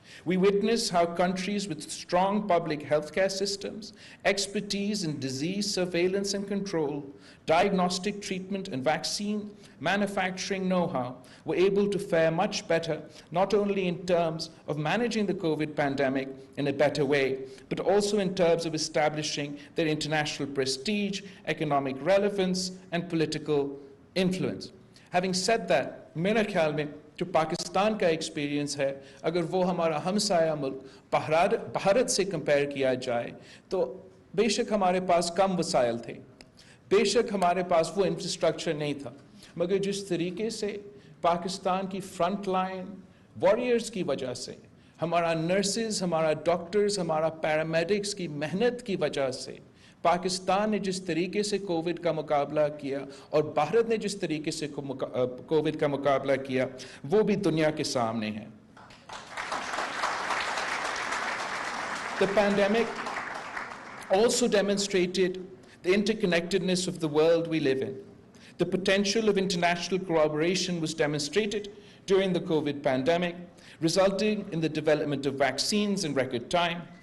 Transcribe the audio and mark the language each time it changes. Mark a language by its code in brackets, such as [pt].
[en] We witness how countries with strong public healthcare systems, expertise in disease surveillance and control, diagnostic treatment and vaccine manufacturing know-how were able to fare much better, not only in terms of managing the COVID pandemic in a better way, but also in terms of establishing their international prestige, economic relevance, and political influence. Having said that, [hi] मेरे ख्याल में जो पाकिस्तान का experience है, अगर वो हमारा हमसाया मुल्क भारत से कंपेयर किया जाए, तो बेशक हमारे पास कम वसाइल थे, बेशक हमारे पास वो इंफ्रास्ट्रक्चर नहीं था, मगर जिस तरीके से पाकिस्तान की फ्रंट लाइन वॉरियर्स की वजह से, हमारा नर्सेज, हमारा डॉक्टर्स, हमारा पैरामेडिक्स की मेहनत की वजह से पाकिस्तान ने जिस तरीके से कोविड का मुकाबला किया और भारत ने जिस तरीके से कोविड का मुकाबला किया, वो भी दुनिया के सामने है. [en] The pandemic also demonstrated the interconnectedness of the world we live in. The potential of international cooperation was demonstrated during the COVID pandemic, resulting in the development of vaccines in record time.